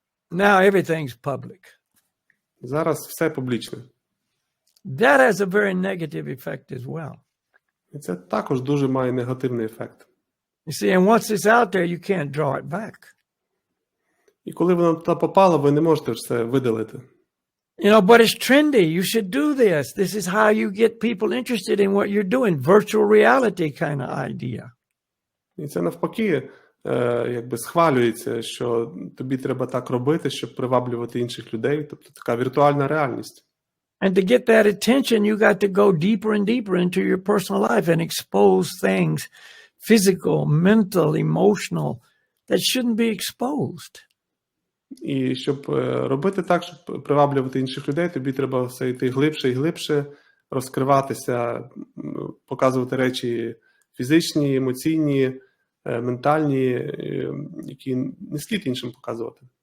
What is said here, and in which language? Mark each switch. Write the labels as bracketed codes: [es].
[en] Now everything's public. [uk] Зараз все публічне. [en] That has a very negative effect as well. [uk] І це також дуже має негативний ефект. [en] You see, and once it's out there, you can't draw it back. [uk] І коли воно туди попало, ви не можете все видалити. [en] You know, but it's trendy. You should do this. This is how you get people interested in what you're doing. Virtual reality kind of idea. [uk] І це навпаки, якби схвалюється, що тобі треба так робити, щоб приваблювати інших людей. Тобто така віртуальна реальність. [en] And to get that attention, you got to go deeper and deeper into your personal life and expose things, physical, mental, emotional, that shouldn't be exposed. [uk] І щоб робити так, щоб приваблювати інших людей, тобі треба все йти глибше і глибше, розкриватися, показувати речі фізичні, емоційні, ментальні, які не слід іншим показувати.